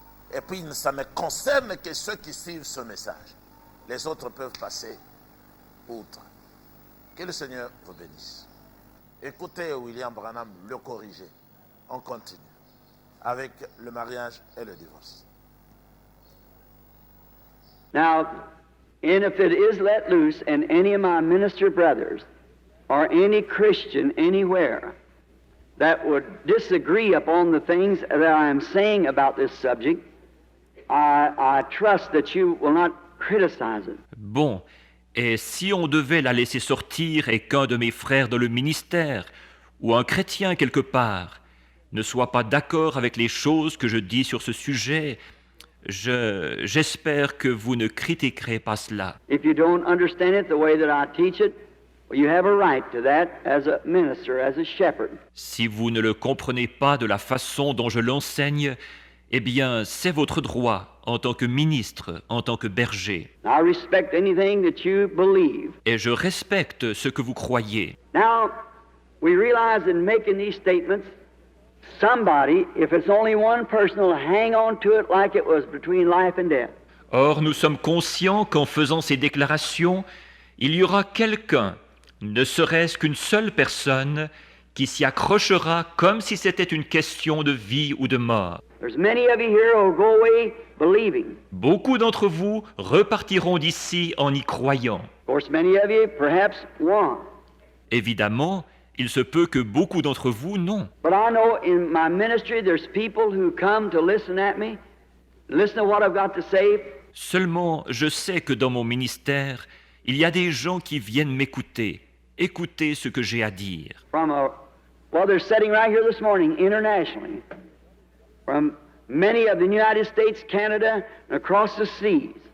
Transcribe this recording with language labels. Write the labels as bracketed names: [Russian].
[French] Et puis ça ne concerne que ceux qui suivent ce message. Les autres peuvent passer outre. Que le Seigneur vous bénisse. Écoutez William Branham le corriger. On continue avec le mariage et le divorce. [English] Now, and if it is let loose, and any of my minister brothers or any Christian anywhere that would disagree upon the things that I am saying about this subject, I trust that you will not criticize it. [French] Bon, et si on devait la laisser sortir et qu'un de mes frères dans le ministère ou un chrétien quelque part ne soit pas d'accord avec les choses que je dis sur ce sujet, j'espère que vous ne critiquerez pas cela. [English] If you don't understand it the way that I teach it, you have a right to that as a minister, as a shepherd. [French] Si vous ne le comprenez pas de la façon dont je l'enseigne, eh bien, c'est votre droit en tant que ministre, en tant que berger. [English] I respect anything that you believe. [French] Et je respecte ce que vous croyez. [English] Now, we realize in making these statements, somebody, if it's only one person, will hang on to it like it was between life and death. [French] Or, nous sommes conscients qu'en faisant ces déclarations, il y aura quelqu'un, ne serait-ce qu'une seule personne, qui s'y accrochera comme si c'était une question de vie ou de mort. [English] There's many of you here who go away believing. [French] Beaucoup d'entre vous repartiront d'ici en y croyant. [English] Of course, many of you perhaps won't. [French] Évidemment, il se peut que beaucoup d'entre vous non. [English] But I know in my ministry there's people who come to listen at me, listen to what I've got to say. [French] Seulement, je sais que dans mon ministère, il y a des gens qui viennent m'écouter, écouter ce que j'ai à dire. [English] Well, they're sitting right here this morning internationally, from many of the United States, Canada, and across the seas.